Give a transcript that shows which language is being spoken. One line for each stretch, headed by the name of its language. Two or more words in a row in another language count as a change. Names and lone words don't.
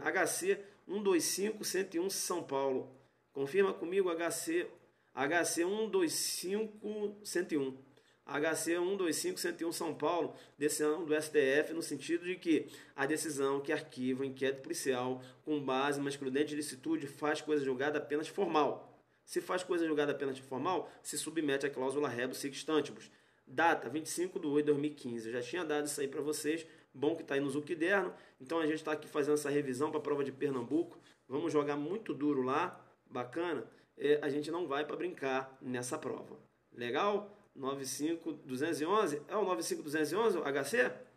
Portuguese: HC 125101 São Paulo. Confirma comigo, HC 125101. HC 125101 São Paulo, decisão do STF, no sentido de que a decisão que arquiva o inquérito policial com base numa excludente de ilicitude faz coisa julgada apenas formal. Se faz coisa julgada apenas formal, se submete à cláusula
Latin: rebus sic stantibus.
Portuguese: Data 25/8/2015. Eu já tinha dado isso aí para vocês. Bom que está aí no Zuquiderno. Então a gente está aqui fazendo essa revisão para a prova de Pernambuco. Vamos jogar muito duro lá. Bacana. A gente não vai para brincar nessa prova. Legal? 95211. É o 95211 HC?